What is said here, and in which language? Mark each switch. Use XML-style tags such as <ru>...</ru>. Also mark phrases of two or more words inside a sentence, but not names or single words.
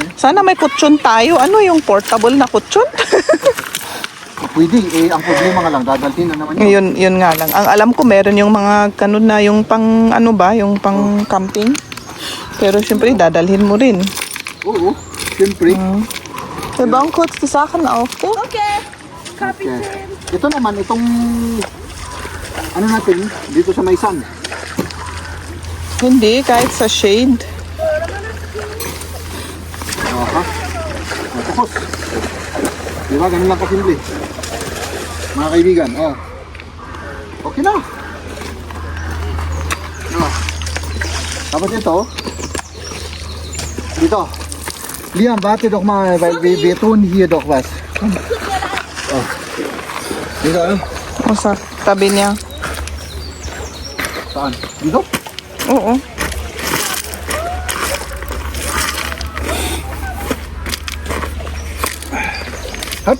<tl>Sana may kutsyon tayo. Ano yung portable na kutsyon? Pwede, ang problema nga lang, dadalhin na naman yun. yun nga lang. Ang alam ko meron yung mga ganun na yung pang yung pang camping. Pero syempre dadalhin mo rin. Oo, siyempre.</tl> <de>Wir bauen kurz die Sachen auf, okay?</de> <tl>Okay. Okay. Ito naman, itong ano natin, dito sa may sun. Hindi, kahit sa shade. Aha. Tapos. Di ba, ganun lang kasimple. Mga kaibigan, oh. Okay na. Oh. Tapos ito, dito. Liam,</tl> <de>warte doch mal, weil wir tun hier doch was.</de> <tl>Oh. Dito, ano? O sa tabi niya. Saan? Dito? Oo. Hop.</tl>